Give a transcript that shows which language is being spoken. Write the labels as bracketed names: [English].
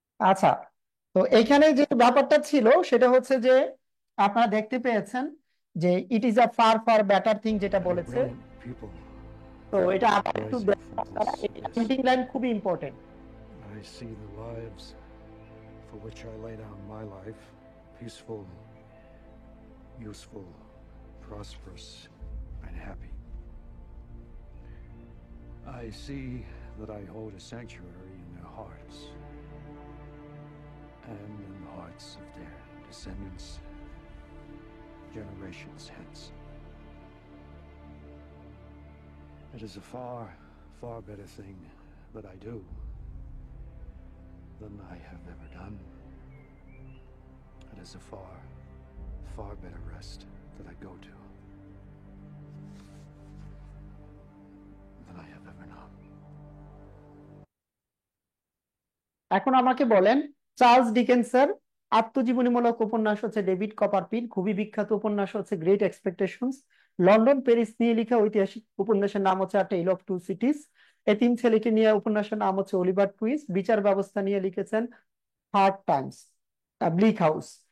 [Bangla] আচ্ছা, তো এইখানে যে ব্যাপারটা ছিল সেটা হচ্ছে যে আপনারা দেখতে পেয়েছেন যে [English] it is a far far better thing [Bangla] যেটা বলেছে। তো এটা আবার একটু এন্ডিং লাইন খুবই important. [English] I see the lives for which I lay down my life, peaceful, useful, prosperous, and happy. I see that I hold a sanctuary in their hearts and in the hearts of their descendants, generations hence. It is a far, far better thing that I do than I have ever done. It is a far, far better rest that I go to than I have ever known. [Bangla] এখন আমাকে বলেন, Charles ডিকেন্সের আত্মজীবনীমূলক উপন্যাস হচ্ছে David Copperfield, খুবই বিখ্যাত উপন্যাস হচ্ছে great expectations, London Paris নিয়ে লেখা ঐতিহাসিক উপন্যাসের নাম হচ্ছে আ টেল অফ টু সিটিজ, এতিম ছেলেকে নিয়ে উপন্যাসের নাম হচ্ছে অলিভার টুইস্ট, বিচার ব্যবস্থা নিয়ে লিখেছেন হার্ড টাইমস, ব্লিক হাউস।